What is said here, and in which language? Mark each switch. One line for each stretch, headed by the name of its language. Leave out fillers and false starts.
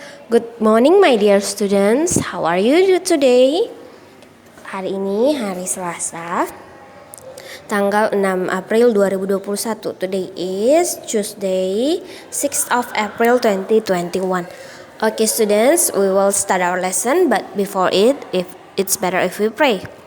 English: Good morning, my dear students. How are you today?
Indonesian: Hari ini hari Selasa, tanggal 6 April 2021.
English: Today is Tuesday, 6th of April 2021. Okay, students, we will start our lesson, but before it, if it's better if we pray.